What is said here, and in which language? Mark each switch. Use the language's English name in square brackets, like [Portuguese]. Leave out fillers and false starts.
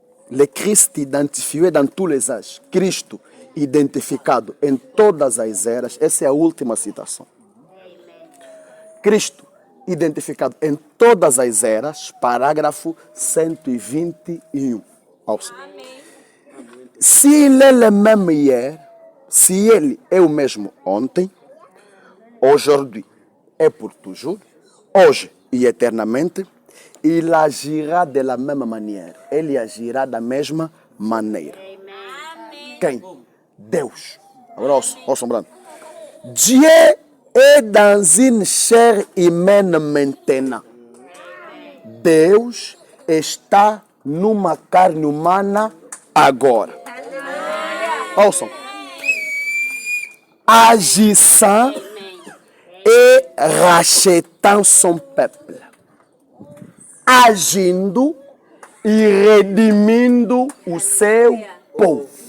[French] Le Christ identifié dans tous les âges. [Portuguese] Cristo identificado em todas as eras. Essa é a última citação. Cristo identificado em todas as eras. Parágrafo 121. Ouça. Se ele é [French] le même hier, [Portuguese] se ele é o mesmo ontem, [French] aujourd'hui et pour toujours, [Portuguese] hoje e eternamente, [French] il agira de la même manière. [Portuguese] Ele agirá da mesma maneira. Quem? Deus. Agora ouçam, Brando. [French] Dieu est dans une chair humaine maintenant. [Portuguese] Deus está numa carne humana agora. Ouçam. [French] Agissant et rachetant son peuple. [Portuguese] Agindo e redimindo o seu povo.